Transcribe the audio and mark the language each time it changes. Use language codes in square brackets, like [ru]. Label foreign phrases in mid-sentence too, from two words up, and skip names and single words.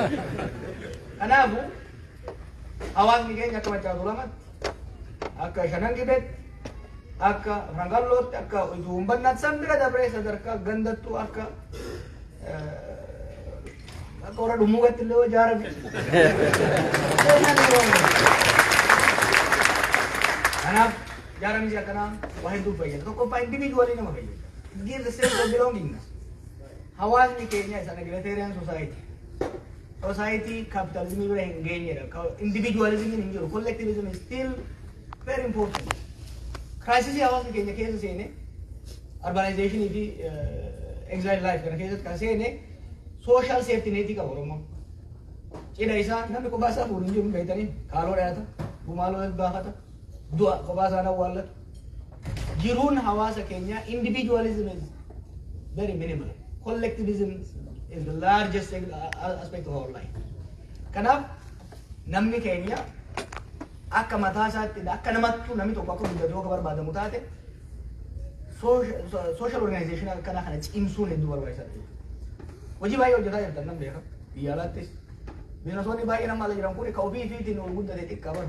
[om] Kanaafuu hawaasni keenya akka Machaatu Lamatti, akka Shanan Gibeetti, akka Rangallootti, akka Uumbannaatti san bira dabree sadarkaa gandattuu akka warra dhumuugatti illee ijaarame. Kanaaf ijaaramisi akkanaa waa hedduu fayyada. Tokkoffaa individualii nama fayyada. [en] Give the sense of belongingness. [om] Hawaasni keenya isa [en] egalitarian society. Society capitalism [om] bira hin geenyedha. Individualism hin jiru. [en] Collectivism is still very important. [om] Crisis hawaasni keenya keessa seene urbanization fi [en] exile life [om] kana keessatti kan seene [en] social safety net [om] qaba Oromoon. Cidha isaa namni kophaa isaa fuudhu hin jiru beektanii kaaloo dhiyaata, gumaaloo baafata, du'a kophaa isaa awwaallatu. Jiruun hawaasa keenya [en] individualism is very minimal. Collectivism is the largest aspect of our life. [om] Kanaaf namni keenya akka mataa isaatti akka namattuu namni tokko akka guddatoo akka barbaadamu taate [en] social organization [om] akkana kana cimsuun hedduu barbaachisaadha. Hojii baay'ee hojjetaa jirtan nan beeka. Biyya alaattis bineensonni baay'ee nama ala jiran kun ka ofii fiitiin ol guddate xiqqaa bara.